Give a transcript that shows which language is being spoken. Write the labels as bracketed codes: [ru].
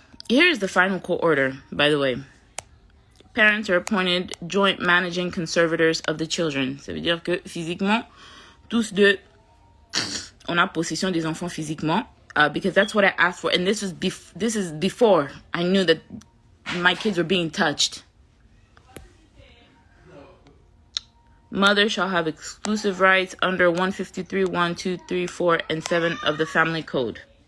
[en] Here's the final court order, by the way. Parents are appointed joint managing conservators of the children. [fr] Ça veut dire que physiquement, tous deux, on a possession des enfants physiquement. [en] Because that's what I asked for. And this is before I knew that my kids were being touched. Mother shall have exclusive rights under 153, 1, 2, 3, 4, and 7 of the Family Code.